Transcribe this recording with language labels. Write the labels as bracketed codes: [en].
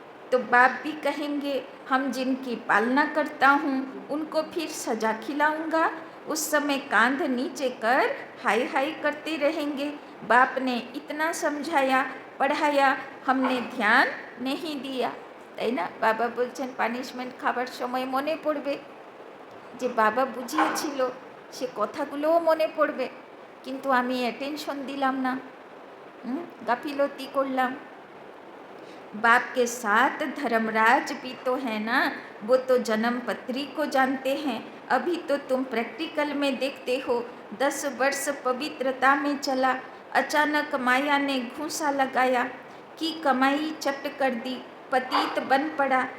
[hi] तो बाप भी कहेंगे हम जिनकी पालना करता हूँ उनको फिर सजा खिलाऊंगा। उस समय कांध नीचे कर हाय हाय करते रहेंगे, बाप ने इतना समझाया पढ़ाया, हमने ध्यान नहीं दिया, [bn] ताई ना। बाबा बोलছেন পানিশমেন্ট খাবার সময় মনে পড়বে যে বাবা বুঝিয়েছিল, সে কথাগুলোও মনে পড়বে, কিন্তু আমি অ্যাটেনশন দিলাম না, গাফিলতি করলাম। [hi] बाप के साथ धर्मराज भी तो है ना, वो तो जन्म पत्री को जानते हैं। अभी तो तुम प्रैक्टिकल में देखते हो। 10 वर्ष पवित्रता में चला, अचानक माया ने घूंसा लगाया कि कमाई चट कर दी, पतित बन पड़ा।